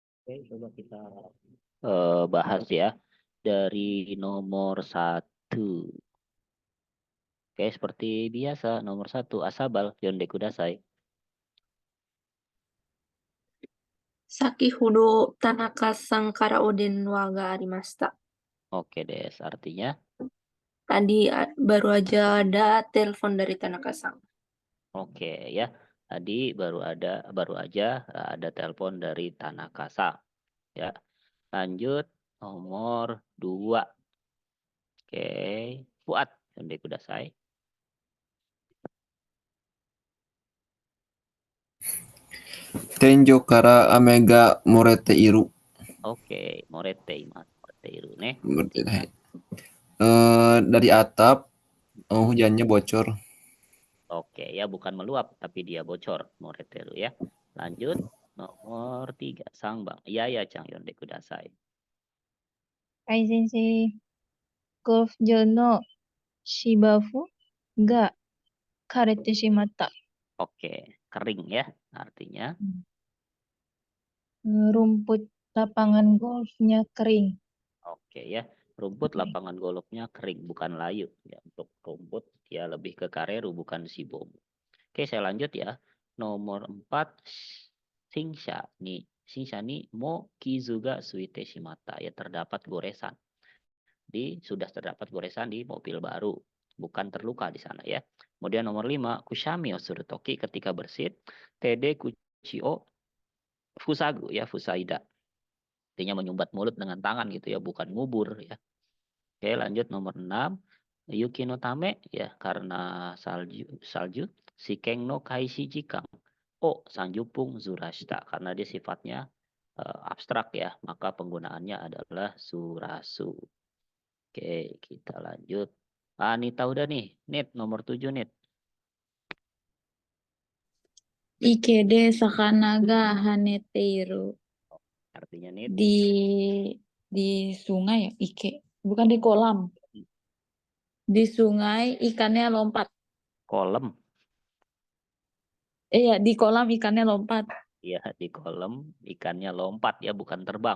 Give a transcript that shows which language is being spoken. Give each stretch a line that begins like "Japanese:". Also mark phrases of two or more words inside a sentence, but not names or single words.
Indonesian: Oke, coba kita bahas ya dari nomor 1. Oke, seperti biasa nomor 1 asabal
Japanese: 読んでください. 先ほど田中さんからお電話がありました.
Indonesian: Oke, Des. Artinya Tadi baru aja ada telepon dari Tanaka-san. oke ya. Tadi baru aja ada telepon dari Tanaka-san ya. Lanjut nomor 2. Oke, Fuad
Japanese: 読んでください. 天井から雨が漏れている.
Indonesian: Oke,
Japanese: 漏れてます. 漏れている
Indonesian: nih. Berarti, dari atap hujannya bocor. Oke, ya bukan meluap tapi dia bocor
Japanese: 漏れている
Indonesian: ya. Lanjut nomor 3 Sang Bang. Iya ya Chang
Japanese: 読んでください. はい先生. Golf場の芝生が枯れてしまった。
Indonesian: Oke, kering ya artinya. Rumput lapangan golfnya kering. Oke ya, rumput lapangan golfnya kering bukan layu ya. Untuk rumput dia lebih ke kareru bukan shibomu. Oke, saya lanjut ya. Nomor 4
Japanese: 新車に. 新車にも傷がついてしまった ya
Indonesian: terdapat goresan. Sudah terdapat goresan di mobil baru, bukan terluka di sana ya. Kemudian nomor 5
Japanese: くしゃみをするとき
Indonesian: ketika bersin
Japanese: 手で口を塞ぐや塞いだ.
Indonesian: Artinya menyumbat mulut dengan tangan gitu ya, bukan ngubur ya. Oke, lanjut nomor 6.
Japanese: 雪のため
Indonesian: ya karena salju
Japanese: 試験の開始時間を三十分ずらした
Indonesian: karena dia sifatnya abstrak ya, maka penggunaannya adalah surasu. Oke, kita lanjut. Nita udah nih. Nit nomor 7 Nit.
Japanese: 池で魚が跳ねている.
Indonesian: Artinya Nit Di sungai ya, ike. Bukan di kolam. Di sungai ikannya lompat. kolam. Iya, di kolam ikannya lompat. Ya, di kolam ikannya lompat ya, bukan terbang.